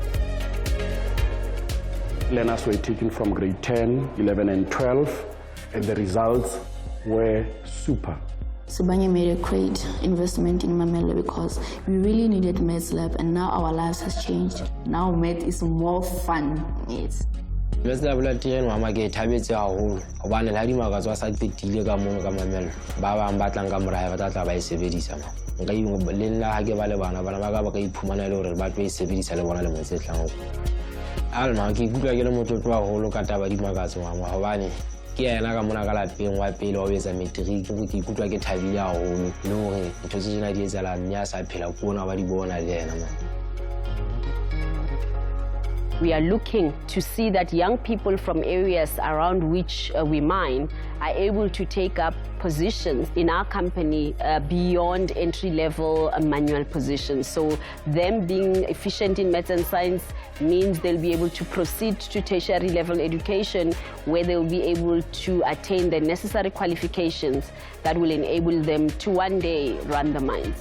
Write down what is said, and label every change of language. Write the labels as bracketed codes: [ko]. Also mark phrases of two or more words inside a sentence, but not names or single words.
[en] Learners were taken from grade 10, 11 and 12, and the results were super. Sibanye made a great investment in Mamela because we really needed maths lab, and now our lives has changed. Now math is more fun. Yes. Maths lab [st] la teng mama ke thabetse haholo hobane la dimakatswa sa tetile ka mona ka Mamela ba bang ba tlang ka morao ba tla ba e sebedisa ma nka le nna ha ke ba le bana ba ka iphumana le hore ba tlo e sebedisa le bona le motse tlang alma ke kutlwa ke le motho twa haholo ka taba dimakatso mama hobane ke yena ka mona ka lapeng wa pele wa betsa matric ke ikutlwa ke thabile haholo le hore ntho tse tsena di etsala nya sa phela kona ba di bona le yena ma. [en] We are looking to see that young people from areas around which we mine are able to take up positions in our company beyond entry-level manual positions. So them being efficient in maths and science means they'll be able to proceed to tertiary level education where they'll be able to attain the necessary qualifications that will enable them to one day run the mines.